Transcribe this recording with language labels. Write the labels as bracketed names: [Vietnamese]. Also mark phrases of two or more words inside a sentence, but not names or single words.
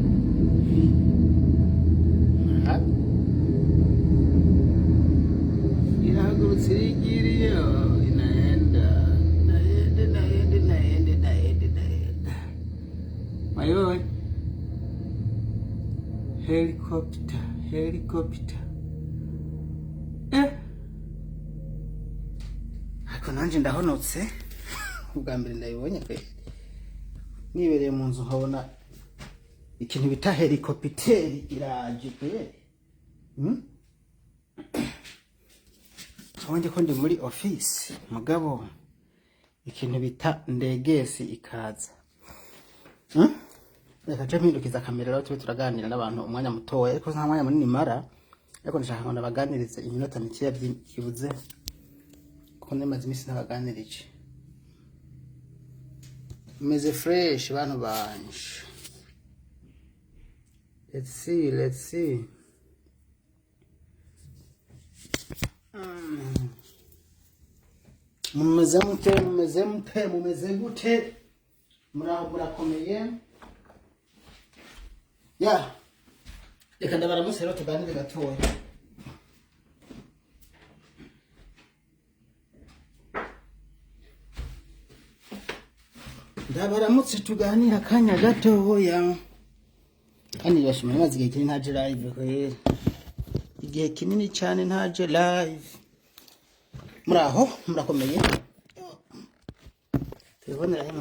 [Rundi] irahagurutse irigiye inaenda mayowe helicopter ariko nanje ndahonotse ubwa mbere ndayibonye pe nibereye mu nzu nkabona ikintu bita helicopter iraje pe abanje ko ndi muri office mugabo ikintu bita ndegesi ikaza reka je mpindukiza kamera rero tube turaganira n'abantu umwanya mutoya ariko nta mwanya munini mara ariko ndashaka ngo nabaganirize iminota mike yibuze ko nemaze imisi nabaganirije meze fresh bantu banje [English] let's see [Rundi] mumeze gute muraho murakomeye ya reka ndabaramutse rero tuganire gatoya ndabaramutse tuganira akanya gatoya kandi bashimye maze igihe kinini ntaje live kwera igihe kinini cyane ntaje live muraho murakomeye telefone